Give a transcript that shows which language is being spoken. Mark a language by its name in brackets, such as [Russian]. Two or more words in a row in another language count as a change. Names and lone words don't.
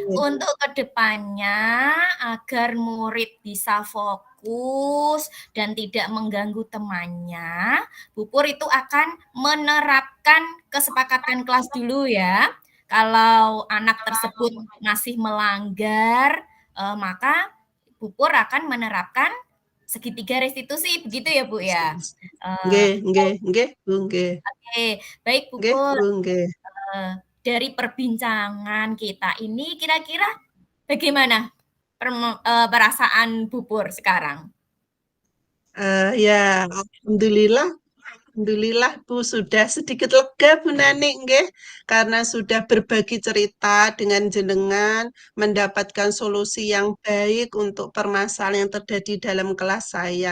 [Indonesian] untuk kedepannya agar murid bisa fokus fokus dan tidak mengganggu temannya, Bu Pur itu akan menerapkan kesepakatan kelas dulu ya. Kalau anak tersebut masih melanggar, maka Bu Pur akan menerapkan segitiga restitusi, begitu ya Bu ya? [Javanese] Nggih, nggih, nggih, Bu, nggih. [Indonesian] Oke, baik Bu [Javanese] Nggih, Pur. Bu, nggih. [Indonesian] Dari perbincangan kita ini kira-kira bagaimana perasaan Bu Pur sekarang? Ya, alhamdulillah, alhamdulillah Bu sudah sedikit lega Bu Nani, nggih, karena sudah berbagi cerita dengan jenengan, mendapatkan solusi yang baik untuk permasalahan yang terjadi dalam kelas saya.